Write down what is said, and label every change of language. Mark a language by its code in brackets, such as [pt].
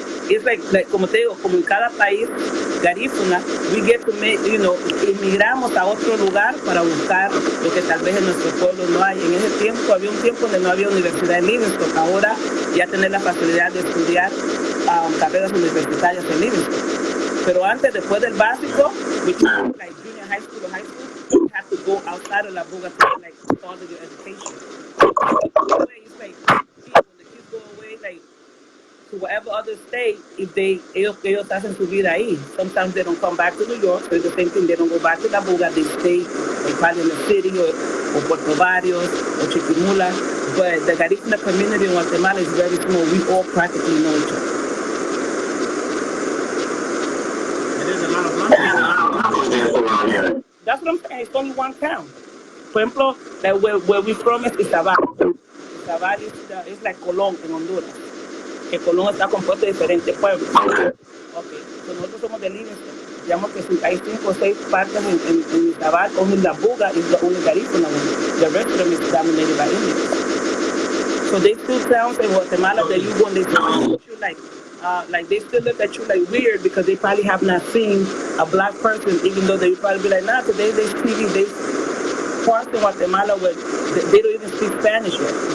[en] It's like [es] como te digo, como en cada país, Garifuna, [en] we get to make, [es] emigramos a otro lugar para buscar lo que tal vez en nuestro pueblo no hay. En ese tiempo, había un tiempo donde no había universidad en Livingston. Ahora ya tener la facilidad de estudiar carreras universitarias en Livingston. Pero antes, después del básico, [en] which is like junior high school or high school, you have to go outside of La Buga to like further your education. It's like, when the kids go away, like, to whatever other state, if [es] ellos hacen su vida ahí. [en] Sometimes they don't come back to New York, so it's the same thing, they don't go back to La Buga, they stay like probably in the city or Puerto Barrios or Chiquimula. But the Garifuna community in Guatemala is very small. We all practically know each other. And there's a lot of black around here. That's what I'm saying, it's only one town. [es] Por ejemplo, [en] like where we from is Izabal. Izabal is like Colón [es] en Honduras. Que Colón está compuesto de diferentes pueblos. [en] Okay, so [es] nosotros somos de Livingston. Digamos que hay 5 o 6 partes en Izabal. [en] Only La Buga is the only Garifuna one. The rest of them is dominated by Indians. So they still towns in Guatemala that you go and they still you like they still look at you like weird because they probably have not seen a black person, even though they probably be like, nah, today they speak, they parts in Guatemala where they don't even speak Spanish yet.